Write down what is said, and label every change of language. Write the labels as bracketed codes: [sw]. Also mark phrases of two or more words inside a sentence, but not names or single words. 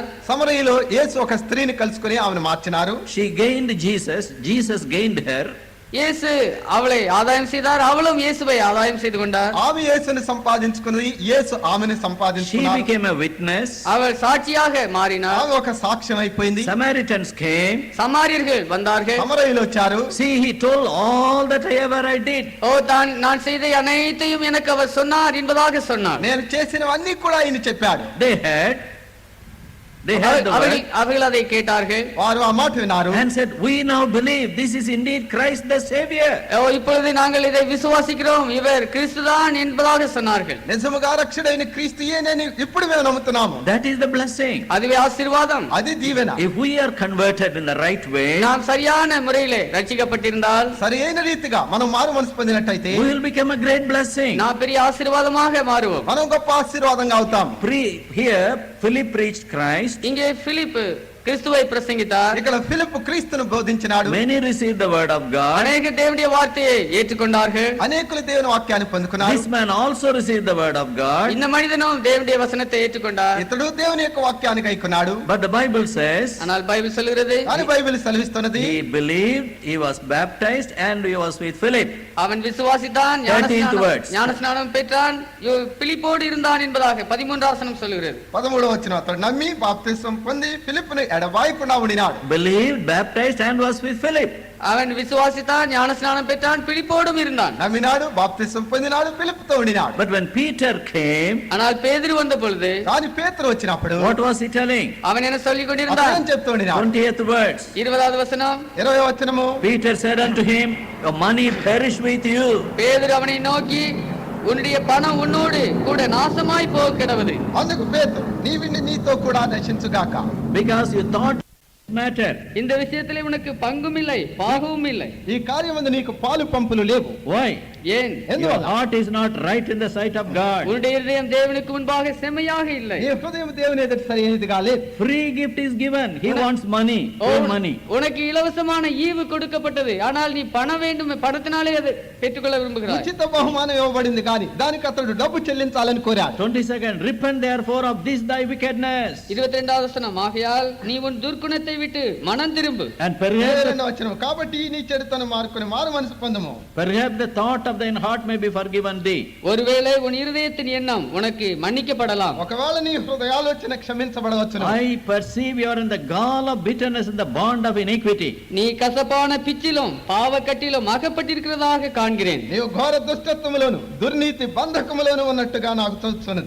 [te] సమరయలో యేసు ఒక స్త్రీని కలుసుకొని ఆమెను మార్చినారు. [en] She gained Jesus, Jesus gained her. [ta] இயேசு அவளை ஆதாயம் செய்தார், அவளும் இயேசுவை ஆதாயம் செய்து கொண்டார். [te] ఆమె యేసుని సంపాదించుకున్నది, యేసు ఆమెను [en] She [te] సంపాదించుకున్నాడు. [en] became a witness. [ta] அவள் சாட்சியாக மாறினார். [te] ఆమె ఒక సాక్ష్యం అయిపోయింది. [en] Samaritans came. [ta] சமாரியர்கள் வந்தார்கள். [te] సమరయులు వచ్చారు. [en] See, he told all that ever I did. [ta] ஓ நான் செய்த அனைத்தையும் எனக்கு அவர் சொன்னார் என்பதாக சொன்னார். [te] నేను చేసినవన్నీ కూడా ఆయన చెప్పాడు. [en] They heard. They heard the word [ta] அவர்கள் அதை கேட்டார்கள் [te] వారు ఆ మాట విన్నారు [en] and said, we now believe this is indeed Christ the Savior. [ta] இப்பொழுது நாங்கள் இதை விசுவாசிக்கிறோம், இவர் கிறிஸ்துதான் என்பதாக சொன்னார்கள். [te] నిజముగా రక్షకుడైన క్రీస్తుయే నేను ఇప్పుడు మేము నమ్ముతున్నాము. [en] That is the blessing. [ta] அதுவே ஆசீர்வாதம். [te] అది దీవెన. [en] If we are converted in the right way, [ta] நாம் சரியான முறையிலே ரட்சிக்கப்பட்டிருந்தால், [te] సరైన రీతిగా మనం మారు మనసు పొందినట్టయితే [en] we will become a great blessing. [ta] நாம் பெரிய ஆசீர்வாதமாக மாறுவோம். [te] మనం గొప్ప ఆశీర్వాదంగా అవుతాం. [en] Here Philip preached Christ. [ta] இங்கே பிலிப்பு கிறிஸ்துவை பிரசங்கித்தார். [te] ఇక్కడ ఫిలిప్పు క్రీస్తును బోధించినాడు. [en] Many received the word of God. [ta] அநேக தேவனுடைய வார்த்தையை ஏற்றுக்கொண்டார்கள். [te] అనేకులు దేవుని వాక్యాన్ని పొందుకున్నారు. [en] This man also received the word of God. [ta] இந்த மனிதனும் தேவனுடைய வசனத்தை ஏற்றுக்கொண்டார். [te] ఇతడు దేవుని యొక్క వాక్యాన్ని కైకొన్నాడు. [en] But the Bible says, [ta] ஆனால் பைபிள் சொல்கிறது, [te] అని బైబిల్ సెలవిస్తున్నది, [en] he believed, he was baptized and he was with Philip. [ta] அவன் விசுவாசித்தான், [en] 13th words. [ta] ஞானஸ்நானம் பெற்றான், பிலிப்போடு இருந்தான் என்பதாக 13வது வசனம் சொல்கிறது. [te] 13వ వచనం, అతడు నమ్మి బాప్తిసం పొంది ఫిలిప్పును ఎడబాయకుండా ఉండినాడు. [en] Believed, baptized and was with Philip. [ta] அவன் விசுவாசித்தான், ஞானஸ்நானம் பெற்றான், பிலிப்போடும் இருந்தான். [te] నమ్మినాడు, బాప్తిసం పొందినాడు, ఫిలిప్పుతో ఉండినాడు. [en] But when Peter came, [ta] ஆனால் பேதுரு வந்த பொழுது, [te] కానీ పేతురు వచ్చినప్పుడు [en] what was he telling? [ta] அவன் என்ன சொல்லிக் [te] అతడు [ta] கொண்டிருந்தான்? [te] ఏం చెప్తూ ఉండినాడు? [en] 20th words. [ta] 20வது வசனம், [te] 20వ వచనము, [en] Peter said unto him, your money perish with you. [ta] பேதுரு அவனை நோக்கி, உன்னுடைய பணம் உன்னோடு கூட நாசமாய் போக கிடவது. [te] అందుకు పేతురు, నీ విండి నీతో కూడా నశించుగాక. [en] Because you thought matter. [ta] இந்த விஷயத்திலே உனக்கு பங்கும் இல்லை, பாகமும் இல்லை. [te] ఈ కార్యమందు నీకు పాలు పంపులు లేవు. [en] Why? [ta] ஏன்? [en] Your heart is not right in the sight of God. [ta] உன்னுடைய இதயம் தேவனுக்கு முன்பாக செம்மையாக இல்லை. [te] నీ హృదయం దేవుని ఎదుట సరైనదిగా లేదు. [en] Free gift is given. He wants money. Pay money. [ta] உனக்கு இலவசமான ஈவு கொடுக்கப்பட்டது, ஆனால் நீ பணம் வேண்டும், பணத்தினாலே அதை பெற்றுக்கொள்ள விரும்புகிறாய். [te] ఉచిత బహుమానం ఇవ్వబడింది కానీ దానికి అతడు డబ్బు చెల్లించాలని కోరాడు. [en] 22nd, repent therefore of this thy wickedness. [ta] 22வது வசனம், ஆகையால் நீ உன் துர்க்குணத்தை விட்டு மனம் திரும்பு. [en] And perhaps [te] వచనం, కాబట్టి నీ చెడుతను మారుకొని మారు మనసు పొందుము. [en] the thought of thine heart may be forgiven thee. [ta] ஒருவேளை உன் இருதயத்தின் எண்ணம் உனக்கு மன்னிக்கப்படலாம். [te] ఒకవేళ నీ హృదయాలోచన క్షమించబడవచ్చును. [en] I perceive you are in the gall of bitterness and the bond of iniquity. [ta] நீ கசப்பான பிச்சிலும் பாவக்கட்டிலும் அகப்பட்டிருக்கிறதாக காண்கிறேன். [te] నీవు ఘోర దుష్టత్వములోను దుర్నీతి బంధకములోను ఉన్నట్టుగా నాకు తోచుచున్నది.